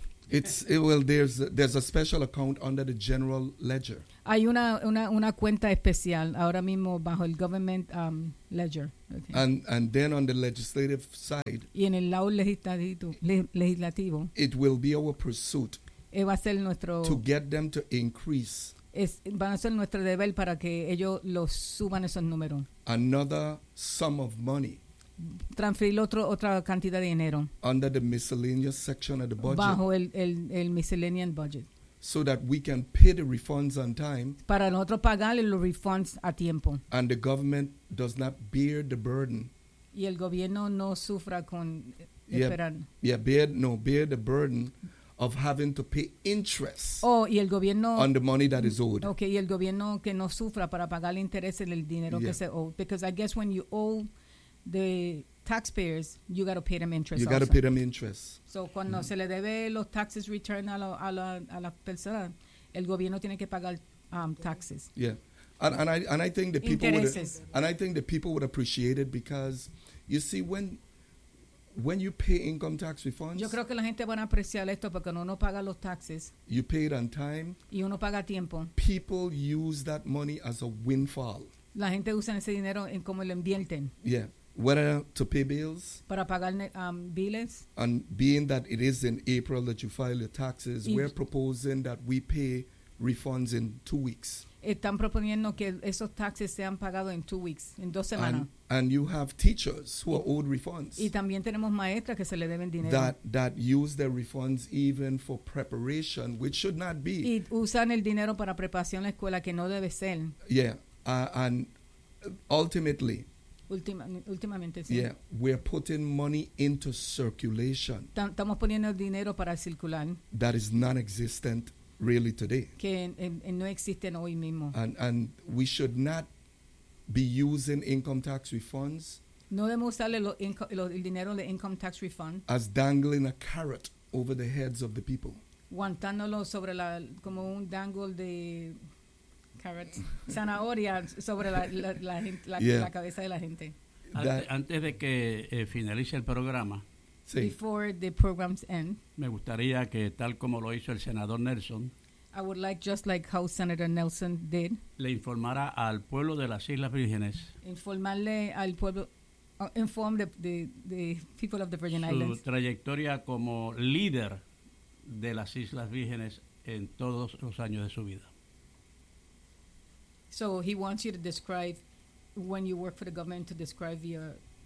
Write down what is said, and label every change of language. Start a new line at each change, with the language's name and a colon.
English: There's a special account under the general ledger.
Spanish: Hay una cuenta especial ahora mismo bajo el government ledger.
English: Okay. And then on the legislative side,
Spanish: y en el lado legislativo,
English: it will be our pursuit
Spanish: va a ser nuestro,
English: to get them to increase
Spanish: van a ser nuestro deber para que ellos los suban esos números.
English: Another sum of money
Spanish: transferir otra cantidad de dinero
English: under the miscellaneous section of the budget
Spanish: bajo el miscellaneous budget.
English: So that we can pay the refunds on time.
Spanish: Para nosotros pagarle los refunds a tiempo.
English: And the government does not bear the burden.
Spanish: Y el gobierno no sufra con esperar.
English: Yeah, bear the burden of having to pay interest.
Spanish: Oh, y el gobierno
English: on the money that is owed.
Spanish: Okay, y el gobierno que no sufra para pagar el interés en el dinero que se owe.
English: Because I guess when you owe the taxpayers, you got to pay them interest. You got to pay them interest.
Spanish: So cuando se le debe los taxes return a la persona, el gobierno tiene que pagar taxes.
English: Yeah, and I think the people
Spanish: intereses.
English: would appreciate it because you see when you pay income tax refunds.
Spanish: Yo creo que la gente van a apreciar esto porque uno paga los taxes.
English: You pay it on time.
Spanish: Y uno paga a tiempo.
English: People use that money as a windfall.
Spanish: La gente usa ese dinero en cómo lo invierten.
English: Yeah. Whether to pay bills.
Spanish: Para pagar biles.
English: And being that it is in April that you file your taxes, we're proposing that we pay refunds in 2 weeks.
Spanish: Están proponiendo que esos taxes sean pagados en 2 weeks, en 2 semanas.
English: And you have teachers who are owed refunds.
Spanish: Y también tenemos maestras que se le deben dinero.
English: That use their refunds even for preparation, which should not be.
Spanish: Y usan el dinero para preparación en la escuela que no debe ser.
English: Yeah, and ultimately.
Spanish: Últimamente, sí.
English: Yeah, we're putting money into circulation.
Spanish: Estamos poniendo dinero para circular.
English: That is non-existent. Really today.
Spanish: Que no existen hoy mismo.
English: And we should not be using income tax refunds.
Spanish: No debemos usarle el dinero de income tax refund.
English: As dangling a carrot over the heads of the people.
Spanish: Guantándolo sobre la como un dangle de carrot, zanahoria sobre la cabeza de la gente. Antes de que finalice el programa. Sí.
English: Before the programs end,
Spanish: me gustaría que tal como lo hizo el senador Nelson,
English: I would like just like how Senator Nelson did,
Spanish: le informara al pueblo de las Islas Vírgenes, informarle al pueblo,
English: inform the people of the Virgin
Spanish: su
English: Islands,
Spanish: su trayectoria como líder de las Islas Vírgenes en todos los años de su vida.
English: So he wants you to describe when you work for the government to describe your